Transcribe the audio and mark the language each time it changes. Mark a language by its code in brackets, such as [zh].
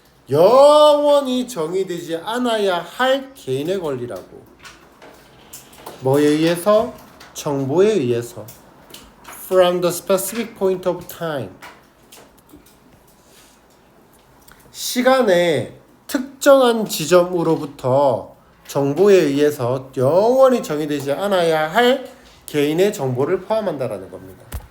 [ko] 영원히 정의되지 않아야 할 개인의 권리라고. 뭐에 의해서? 정보에 의해서. [en] From the specific point of time. [ko] 시간의 특정한 지점으로부터 정보에 의해서 영원히 정의되지 않아야 할 개인의 정보를 포함한다라는 겁니다.